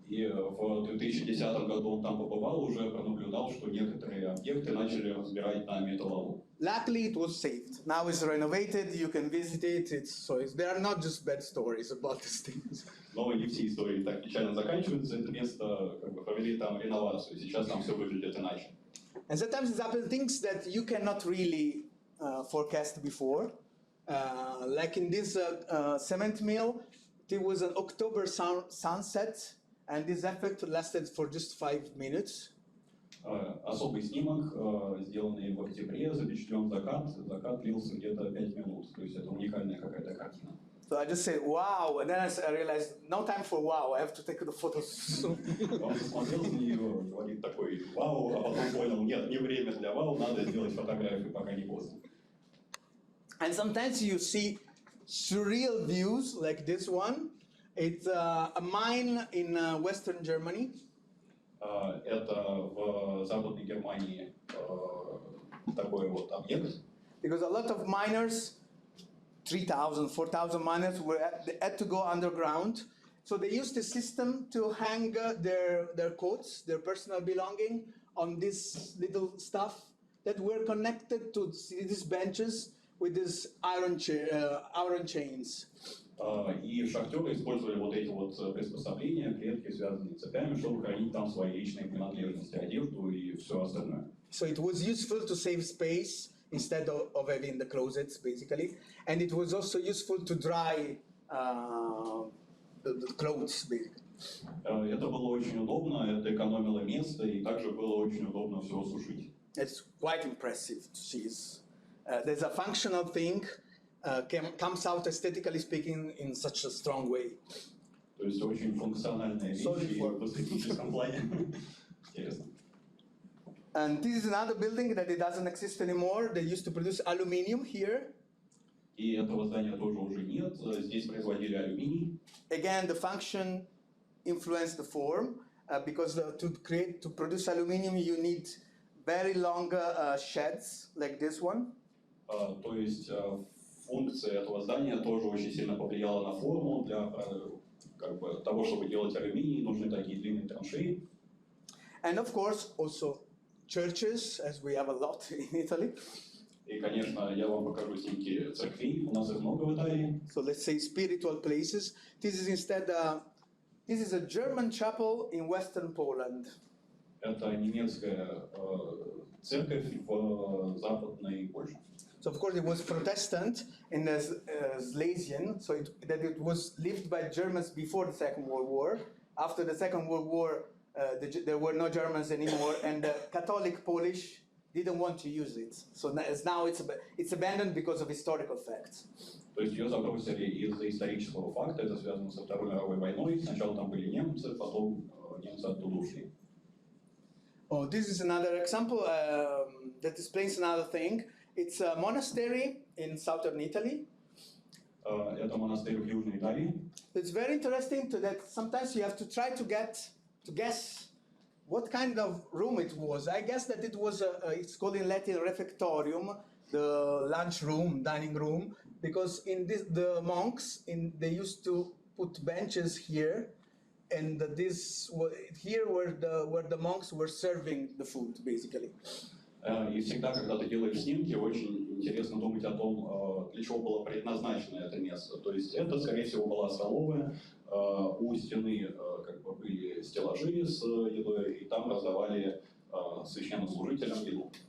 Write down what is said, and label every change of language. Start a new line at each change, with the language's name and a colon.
Russian: И в 2010 году он там побывал, уже пронаблюдал, что некоторые объекты начали разбирать на металлолом.
English: Luckily, it was saved. Now it's renovated. You can visit it. There are not just bad stories about these things.
Russian: Но не все истории так печально заканчиваются. Это место как бы провели там реновацию. Сейчас там все выглядит иначе.
English: And sometimes it happens things that you cannot really forecast before. Like in this cement mill, there was an October sunset, and this effect lasted for just 5 minutes.
Russian: Особый снимок, сделанный в октябре, запечатлен закат. Закат длился где-то 5 минут. То есть это уникальная какая-то картина.
English: So I just said, wow, and then I realized, no time for wow, I have to take the photos.
Russian: Он посмотрел на нее, говорит такой вау, а потом понял, нет, не время для вау, надо сделать фотографию, пока не поздно.
English: And sometimes you see surreal views like this one. It's a mine in Western Germany.
Russian: Это в Западной Германии такой вот объект.
English: Because a lot of miners, 3,000, 4,000 miners, had to go underground. So they used a system to hang their coats, their personal belonging, on this little stuff that were connected to these benches with these iron chains.
Russian: И шахтеры использовали вот эти вот приспособления, клетки, связанные цепями, чтобы хранить там свои личные принадлежности, одежду и все остальное.
English: So it was useful to save space instead of having the closets, basically. And it was also useful to dry the clothes, basically.
Russian: Это было очень удобно, это экономило место, и также было очень удобно все сушить.
English: It's quite impressive to see. There's a functional thing. Comes out aesthetically speaking in such a strong way.
Russian: То есть очень функциональная вещь в эстетическом плане. Интересно.
English: And this is another building that it doesn't exist anymore. They used to produce aluminium here.
Russian: И этого здания тоже уже нет. Здесь производили алюминий.
English: Again, the function influenced the form because to produce aluminium you need very long sheds like this one.
Russian: То есть функция этого здания тоже очень сильно повлияла на форму. Для как бы, того, чтобы делать алюминий, нужны такие длинные траншеи.
English: And of course, also churches, as we have a lot in Italy.
Russian: И, конечно, я вам покажу снимки церквей. У нас их много в Италии.
English: So let's say spiritual places. This is instead this is a German chapel in Western Poland.
Russian: Это немецкая церковь в западной Польше.
English: So of course it was Protestant in the Silesian, so that it was lived by Germans before the Second World War. After the Second World War, there were no Germans anymore, and the Catholic Polish didn't want to use it. So now it's abandoned because of historical facts.
Russian: То есть ее забросили из-за исторического факта, это связано со Второй мировой войной. Сначала там были немцы, потом немцы оттуда ушли.
English: Oh, this is another example that explains another thing. It's a monastery in southern Italy.
Russian: Это монастырь в Южной Италии.
English: It's very interesting that sometimes you have to try to guess what kind of room it was. I guess that it was, it's called in Latin refectorium, the lunch room, dining room, because in this, the monks, they used to put benches here, and here where the monks were serving the food, basically.
Russian: И всегда, когда ты делаешь снимки, очень интересно думать о том, для чего было предназначено это место. То есть это, скорее всего, была столовая, у стены как бы были стеллажи с едой, и там раздавали священнослужителям еду.